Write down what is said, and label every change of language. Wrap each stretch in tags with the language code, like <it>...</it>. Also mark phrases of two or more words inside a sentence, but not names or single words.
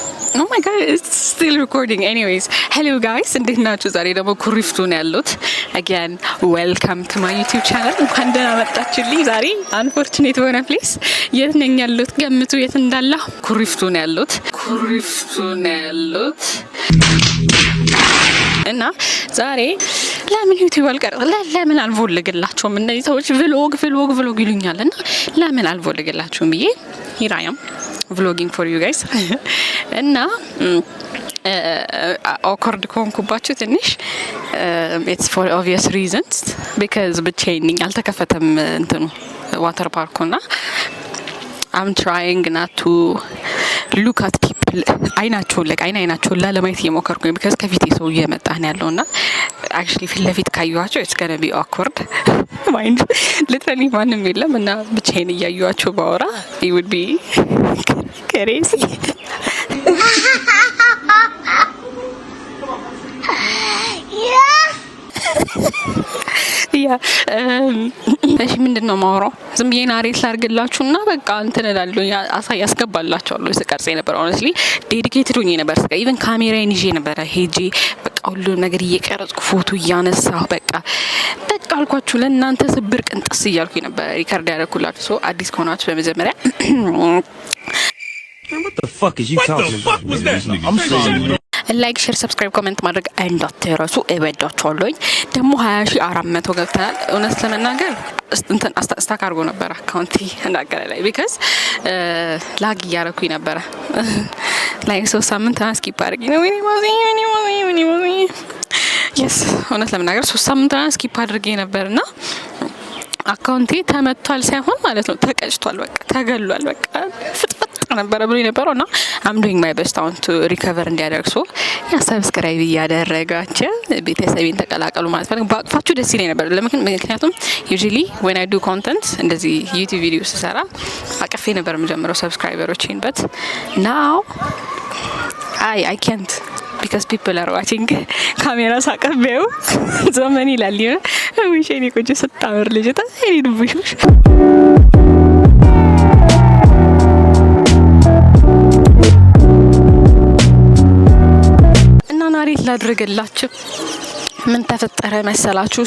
<en>Oh my god, it's still recording. Anyways, hello guys,</en> <am>እንዴት ናችሁ? ዛሬ ደግሞ ኩሪፍቱ ነው ያሉት።</am> <en>Again, welcome to my YouTube channel.</en> <am>እንኳን ደህና መጣችሁልኝ። ዛሬ unfortunate ሆነ ፕሊስ የት ነኝ ያሉት? ገምቱ የት እንዳለሁ። ኩሪፍቱ ነው ያሉት። እና ዛሬ ለምን ዩቲዩብ አልቀርጽ ለምን አልቮልግላችሁም? እነዚህ ሰዎች ቭሎግ ይሉኛል እና ለምን አልቮልግላችሁም ብዬ</am> <en>here I am vlogging for you guys.</en> <am>እና awkward ኮንኩባችሁ ትንሽ</am> <en>it's for obvious reasons because</en> <am>ብቻዬን ነኝ አልተከፈተም እንትኑ ዋተር ፓርኩና</am> <en>I'm trying not to look at people</en> <am>አይናቸውን ለማየት እየሞከርኩኝ because ከፊቴ ሰው እየመጣ ነው ያለውና actually ፊት ለፊት ካዩዋቸው</am> <en>it's gonna be awkward mind literally</en> <am>ማንም የለም እና ብቻዬን እያዩዋቸው ባወራ</am> <en>it would be crazy.</en> <am>ያ እሺ ምንድነው ማውራው? ዝም ብዬ ናሬት ላርግላችሁና በቃ እንትን እላለሁ ያስገባላችኋለሁ። ስቀርጽ ነበር</am> <en>honestly dedicated</en> <am>ሆኜ ነበር። even ካሜራዬን ይዤ ነበር ሄጄ በቃ ሁሉ ነገር እየቀረጽኩ ፎቶ እያነሳሁ በቃ አልኳችሁ ለእናንተ ስብር ቅንጥስ እያልኩኝ ነበር ሪካርድ ያደረኩላችሁ። ሶ አዲስ ከሆናችሁ በመጀመሪያ</am> <en>What the fuck is you talking about? Was that? I'm saying like share subscribe comment</en> <am>ማድረግ እንዳትረሱ። እወዳችኋለሁኝ። ደግሞ 20400 ገብተናል። እውነት ለመናገር እንትን ስታክ አድርጎ ነበር አካውንቲ እንዳገረ ላይ because ላግ እያረኩኝ ነበር ላይክ 3 ሳምንት ስኪፕ አድርጊ ነው ወይኔ yes እውነት ለመናገር 3 ሳምንት ስኪፕ አድርጌ ነበርና አካውንቴ ተመቷል ሳይሆን ማለት ነው ተቀጭቷል። በቃ ተገሏል። በቃ ፍጥፍጥ ነበር ብሎ ነበርና</am> <en>I'm doing my best to recover</en> <am>እንዲያደርሱ ያ ሰብስክራይብ እያደረጋችሁ ቤተሰቤን ተቀላቀሉ ማለት ነው። ባቅፋችሁ ደስ ይለኝ ነበር። ምክንያቱም</am> <en>usually when I do</en> <am>content እንደዚህ YouTube ቪዲዮ ስሰራ አቀፌ ነበር የምጀምረው ሰብስክራይበሮችን</am> <en>but now I can't because people are watching</en> <am>ካሜራ ሳቀበው ዘመን ይላል ወይ ሸኔ ቆንጆ ስታምር ልጅታ እኔ ድብሽ እና ናሬት ላድርግላችሁ። ምን ተፈጠረ መሰላችሁ?</am>